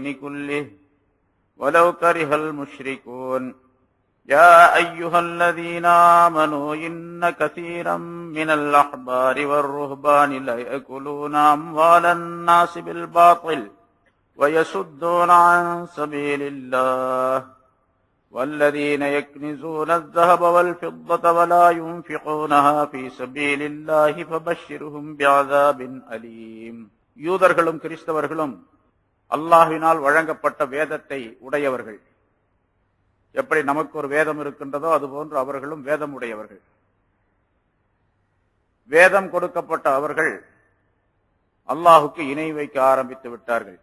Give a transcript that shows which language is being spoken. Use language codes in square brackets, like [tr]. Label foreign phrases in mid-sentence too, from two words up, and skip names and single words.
[ar] كله ولو كره المشركون يا أيها الذين آمنوا إن كثيرا من الأحبار والرهبان ليأكلون أموال الناس بالباطل ويصدون عن سبيل الله والذين يكنزون الذهب والفضة ولا ينفقونها في سبيل الله فبشرهم بعذاب أليم. [ta] யூதர்களும் கிறிஸ்தவர்களும் அல்லாஹ்வினால் வழங்கப்பட்ட வேதத்தை உடையவர்கள். எப்படி நமக்கு ஒரு வேதம் இருக்கின்றதோ அதுபோன்று அவர்களும் வேதம் உடையவர்கள். வேதம் கொடுக்கப்பட்ட அவர்கள் அல்லாஹுக்கு இணை வைக்க ஆரம்பித்து விட்டார்கள்.